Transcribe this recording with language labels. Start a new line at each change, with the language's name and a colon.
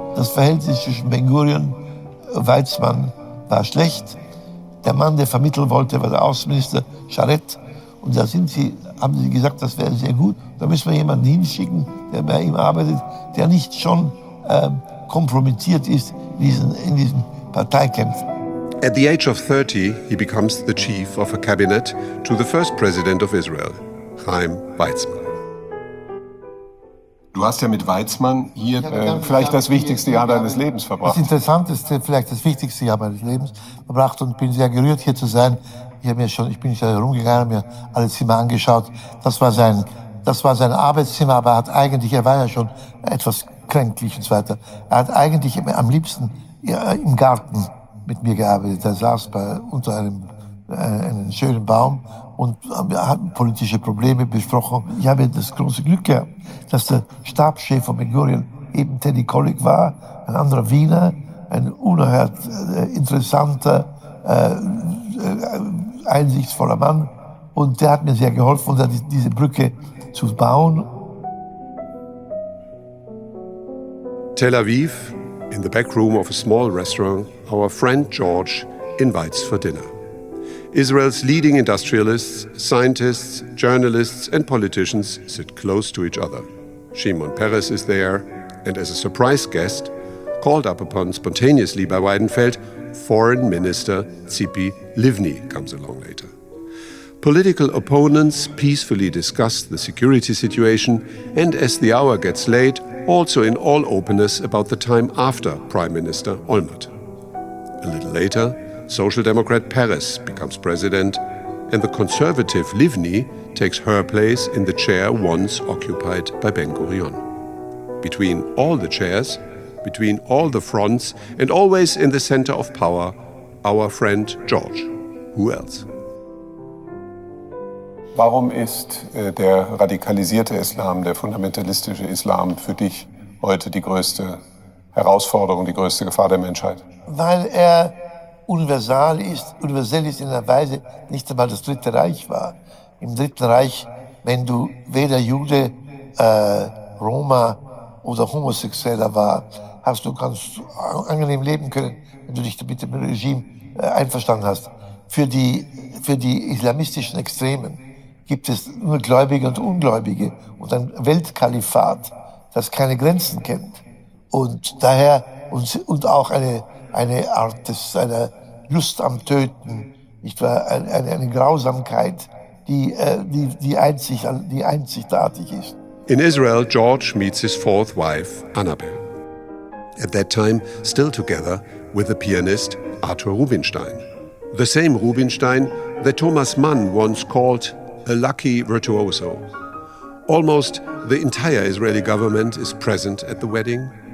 German: Das Verhältnis zwischen Ben-Gurion und Weizmann war schlecht. Der Mann, der vermitteln wollte, war der Außenminister Charet. Und da haben sie gesagt, das wäre sehr gut. Da müssen wir jemanden hinschicken, der bei ihm arbeitet, der nicht schon kompromittiert ist in diesen Parteikämpfen.
English: At the age of 30, he becomes the chief of a cabinet to the first president of Israel, Chaim Weizmann.
German: Du hast ja mit Weizmann hier vielleicht das wichtigste Jahr deines Lebens verbracht. Das Interessanteste, vielleicht das wichtigste Jahr meines Lebens verbracht und bin sehr gerührt, hier zu sein. Ich bin nicht herumgegangen, mir alle Zimmer angeschaut. Das war sein Arbeitszimmer, aber er war ja schon etwas kränklich und so weiter. Er hat eigentlich am liebsten im Garten mit mir gearbeitet. Er saß unter einem schönen Baum und wir hatten politische Probleme besprochen. Ich habe das große Glück gehabt, dass der Stabschef von Ben-Gurion eben Teddy Kollek war, ein anderer Wiener, ein unerhört interessanter, einsichtsvoller Mann. Und der hat mir sehr geholfen, diese Brücke zu bauen.
English: Tel Aviv, in the back room of a small restaurant, our friend George invites for dinner. Israel's leading industrialists, scientists, journalists and politicians sit close to each other. Shimon Peres is there, and as a surprise guest, called up upon spontaneously by Weidenfeld, Foreign Minister Tzipi Livni comes along later. Political opponents peacefully discuss the security situation and, as the hour gets late, also in all openness about the time after Prime Minister Olmert. A little later, Social Democrat Peres becomes president, and the conservative Livni takes her place in the chair once occupied by Ben-Gurion. Between all the chairs, between all the fronts, and always in the center of power, our friend George. Who else?
German: Warum ist der radikalisierte Islam, der fundamentalistische Islam für dich heute die größte Herausforderung, die größte Gefahr der Menschheit? Weil er universell ist in einer Weise, nicht einmal das Dritte Reich war. Im Dritten Reich, wenn du weder Jude, Roma oder Homosexueller war, hast du ganz angenehm leben können, wenn du dich mit dem Regime einverstanden hast. Für die islamistischen Extremen gibt es nur Gläubige und Ungläubige und ein Weltkalifat, das keine Grenzen kennt. Und daher, und auch eine Art einer Lust am Töten, Nicht wahr? Eine Grausamkeit, die einzigartig ist.
English: In Israel, George meets his fourth wife, Annabel. At that time, still together with the pianist Arthur Rubinstein. The same Rubinstein that Thomas Mann once called a lucky virtuoso. Almost the entire Israeli government is present at the wedding.